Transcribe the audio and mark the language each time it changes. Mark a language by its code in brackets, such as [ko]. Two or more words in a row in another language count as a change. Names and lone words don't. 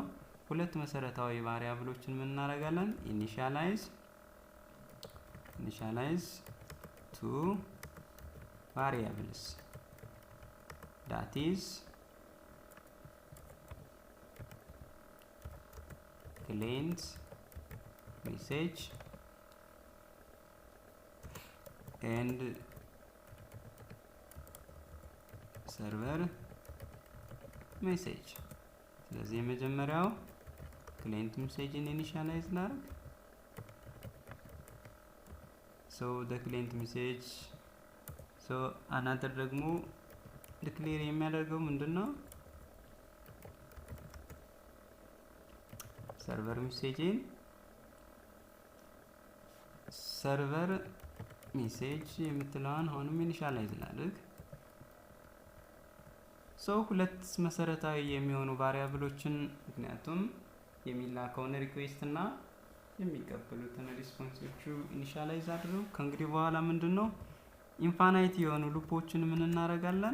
[am] ሁለት መሰረታዊ ቫሪያብሎችን ምን እናደርጋለን? [en] initialize two variables that is client message and server message. [am] ስለዚህ የመጀመሪያው [en] client message- [am] ን initialize ላድርግ። [en] so the client message so another [am] ደግሞ ዲክሌር የሚያደርገው ምንድነው? [en] server message [am] የምትለዋን አሁንም ኢኒሻላይዝ ላድርግ። ሁለት መሰረታዊ የሚሆኑ ቫሪያብሎችን ምክንያቱም የሚላከውን ሪኩዌስት እና የሚቀበሉትን ሪስፖንሶቹ ኢኒሻላይዝ አድርገው ከእንግዲህ በኋላ ምንድነው ኢንፋናይት የሆኑ ሉፖችን ምን እናደርጋለን?